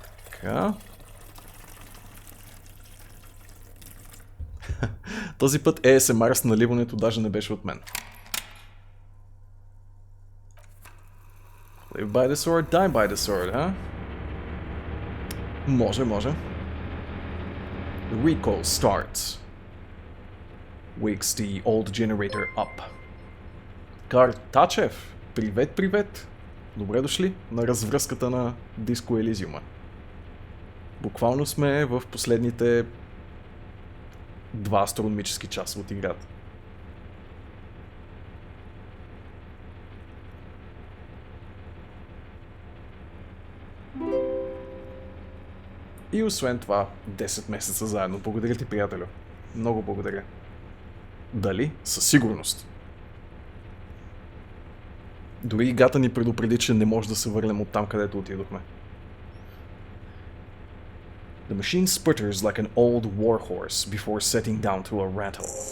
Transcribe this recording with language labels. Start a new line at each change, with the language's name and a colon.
Bulgarian: Така. Този път ASMR с наливането даже не беше от мен.
English: Live by the sword, die by the sword, huh?
Bulgarian: Може.
English: The recall starts. Wakes the old generator up.
Bulgarian: Картачев! Привет! Добре дошли на развръзката на диско Elysium. Буквално сме в последните 2 астрономически часа от играта. И освен това, 10 месеца заедно. Благодаря ти, приятелю. Много благодаря. Дали? Със сигурност. Дори играта ни предупреди, че не може да се върнем от там, където отидохме.
English: The machine sputters like an old warhorse before setting down to a rattle.